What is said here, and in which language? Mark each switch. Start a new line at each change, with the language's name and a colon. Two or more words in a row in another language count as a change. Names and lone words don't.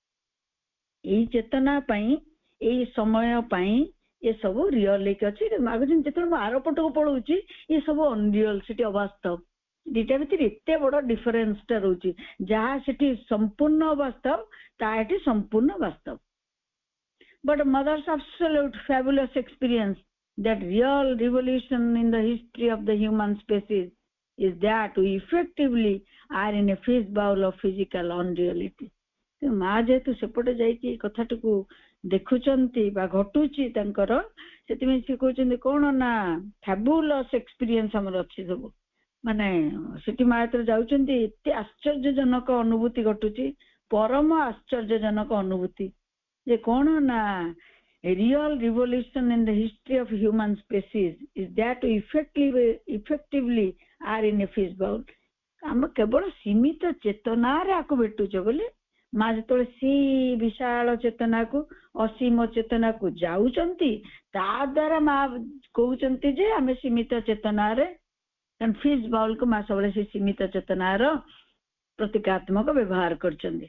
Odia: ଏଇ ଚେତନା ପାଇଁ ଏଇ ସମୟ ପାଇଁ ଏସବୁ ରିଅଲ ହେଇକି ଅଛି। ମାଗୁଛନ୍ତି ଯେତେବେଳେ ମୁଁ ଆର ପଟକୁ ପଳଉଛି ଏ ସବୁ ଅନରିଅଲ, ସେଠି ଅବାସ୍ତବ। ଦିଟା ଭିତରେ ଏତେ ବଡ ଡିଫରେନ୍ସଟା ରହୁଛି। ଯାହା ସେଠି ସମ୍ପୂର୍ଣ୍ଣ ଅବାସ୍ତବ ତାହା ଏଠି ସମ୍ପୂର୍ଣ୍ଣ ବାସ୍ତବ।
English: but Mother's absolute fabulous experience that real revolution in the history of the human species is that we effectively are in a fish bowl of physical unreality।
Odia: ମା ଯେହେତୁ ସେପଟେ ଯାଇକି କଥାଟିକୁ ଦେଖୁଛନ୍ତି ବା ଘଟୁଛି ତାଙ୍କର, ସେଥିପାଇଁ ସେ କହୁଛନ୍ତି କ'ଣ ନା
English: fabulous experience
Odia: ଆମର ଅଛି ସବୁ। ମାନେ ସେଠି ମା ଯେତେବେଳେ ଯାଉଛନ୍ତି ଏତେ ଆଶ୍ଚର୍ଯ୍ୟଜନକ ଅନୁଭୂତି ଘଟୁଛି, ପରମ ଆଶ୍ଚର୍ଯ୍ୟଜନକ ଅନୁଭୂତି ଯେ କ'ଣ ନା
English: a real revolution in the history of human species is that we effectively are in a fish bowl।
Odia: ଆମେ କେବଳ ସୀମିତ ଚେତନାରେ ଆକୁ ଭେଟୁଛେ ବୋଲି ମା ଯେତେବେଳେ ସେ ବିଶାଳ ଚେତନାକୁ ଅସୀମ ଚେତନାକୁ ଯାଉଛନ୍ତି ତା ଦ୍ୱାରା ମା କହୁଛନ୍ତି ଯେ ଆମେ ସୀମିତ ଚେତନାରେ, କାରଣ
English: fish bowl
Odia: ମା ସବୁବେଳେ ସେ ସୀମିତ ଚେତନାର ପ୍ରତୀକାତ୍ମକ ବ୍ୟବହାର କରିଛନ୍ତି।